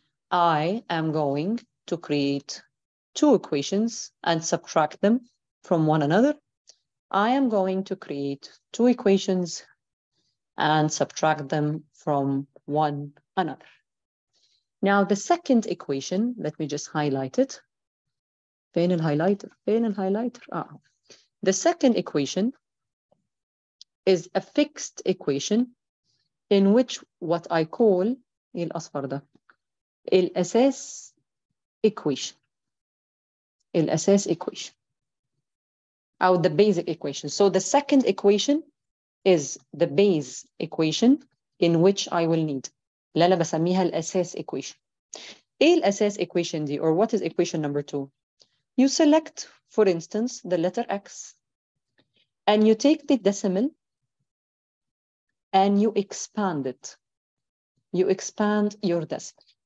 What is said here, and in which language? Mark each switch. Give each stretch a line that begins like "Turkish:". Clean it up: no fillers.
English: I am going to create 2 equations and subtract them from one another. I am going to create 2 equations and subtract them from one another. Now, the second equation, let me just highlight it.
Arabic: فين الhighlighter? فين الhighlighter?
English: The second equation is a fixed equation in which what I call
Arabic: الأصفر ده الأساس
English: equation. الأساس equation. Or the basic equation. So the second equation is the base equation in which I will need.
Arabic: اللي أنا بسميها الأساس equation. إيه الأساس equation دي?
English: Or what is equation number 2? You select, for instance, the letter X, and you take the decimal and you expand it. You expand your decimal.